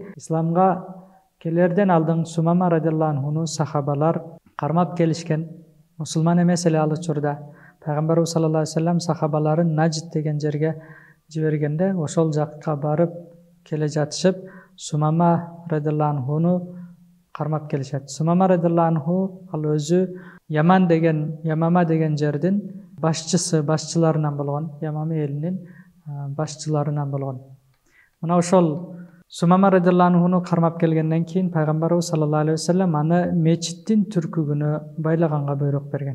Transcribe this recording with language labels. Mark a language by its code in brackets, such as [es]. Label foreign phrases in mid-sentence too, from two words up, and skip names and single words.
[ky] Исламга келерден алдын Сумама [ar] رضي الله عنه [ky] сахабалар кармап келишкен. Мусулман эмес эле ал учурда. Пайгамбарыбыз [ar] صلى الله عليه وسلم [ky] сахабаларын Наджид деген жерге жибергенде, ошол жакка барып келе жатышып, Сумама [ar] رضي الله عنه [ky] кармап келишет. Сумама [ar] رضي الله عنه [ky] ал өзү Ямама деген жердин башчыларынан болгон, Ямама элинин башчыларынан болгон. Мына ошол Сумама [ar] رضي الله عنه [ky] кармап келгенден кийин Пайгамбарыбыз [ar] صلى الله عليه وسلم [ky] аны мечиттин түркүгүнө байлаганга буйрук берген.